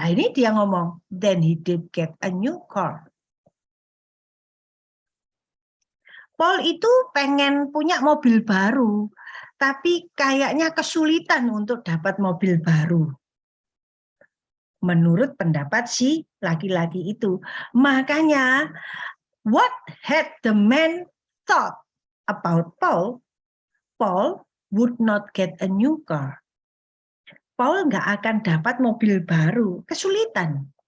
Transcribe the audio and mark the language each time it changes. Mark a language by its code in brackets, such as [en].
[id] Nah ini dia ngomong, [en] then he did get a new car. [id] Paul itu pengen punya mobil baru, tapi kayaknya kesulitan untuk dapat mobil baru. Menurut pendapat si laki-laki itu. Makanya, [en] what had the man thought about Paul? Paul would not get a new car. [id] Paul nggak akan dapat mobil baru, kesulitan.